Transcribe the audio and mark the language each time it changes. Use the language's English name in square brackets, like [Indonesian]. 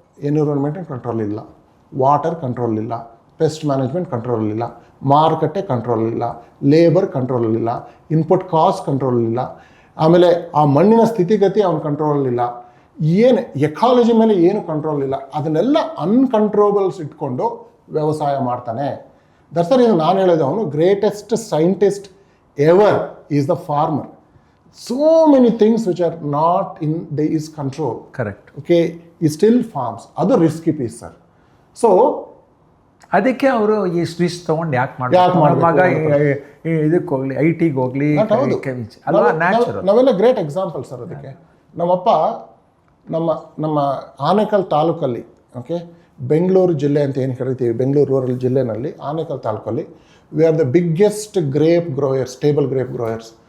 [Kannada] Environment control ಇಲ್ಲ, water control ಇಲ್ಲ, pest management control ಇಲ್ಲ, ಮಾರುಕಟ್ಟೆ ಕಂಟ್ರೋಲ್ ಇಲ್ಲ, ಲೇಬರ್ ಕಂಟ್ರೋಲ್ ಇಲ್ಲ, ಇನ್ಪುಟ್ ಕಾಸ್ಟ್ ಕಂಟ್ರೋಲ್ ಇಲ್ಲ, ಆಮೇಲೆ ಆ ಮಣ್ಣಿನ ಸ್ಥಿತಿಗತಿ ಅವನ ಕಂಟ್ರೋಲ್ ಇಲ್ಲ, ಏನು ಎಕಾಲಜಿ ಮೇಲೆ ಏನು ಕಂಟ್ರೋಲ್ ಇಲ್ಲ. ಅದನ್ನೆಲ್ಲ ಅನ್ಕಂಟ್ರೋಬಲ್ಸ್ ಇಟ್ಕೊಂಡು ವ್ಯವಸಾಯ ಮಾಡ್ತಾನೆ. [English] that's [Kannada] ಇದು ನಾನು ಹೇಳೋದು, ಅವನು [English] Greatest scientist ever is the farmer. So many things which are not in his control. Correct. Okay, he still farms. ಅದು risky piece, sir. So [Kannada] ಅದಕ್ಕೆ ಅವರು ಈ ಸ್ವಿಚ್ ತೊಗೊಂಡು ಯಾಕೆ ಮಾಡ್ತಾರೆ? ಮಗ ಇದಕ್ಕೆ ಹೋಗ್ಲಿ, IT-ಗೆ ಹೋಗ್ಲಿ, ಅಲ್ವಾ ನ್ಯಾಚುರಲ್. ನಾವೆಲ್ಲ ಗ್ರೇಟ್ ಎಕ್ಸಾಂಪಲ್ ಸರ್ ಅದಕ್ಕೆ. ನಮ್ಮಪ್ಪ ನಮ್ಮ ಆನೇಕಲ್ ತಾಲೂಕಲ್ಲಿ, ಓಕೆ, ಬೆಂಗಳೂರು ಜಿಲ್ಲೆ ಅಂತ ಏನು ಕರಿತೀವಿ, ಬೆಂಗಳೂರು ರೂರಲ್ ಜಿಲ್ಲೆನಲ್ಲಿ ಆನೇಕಲ್ ತಾಲೂಕಲ್ಲಿ [English] we are the biggest grape growers, [Kannada] table grape growers.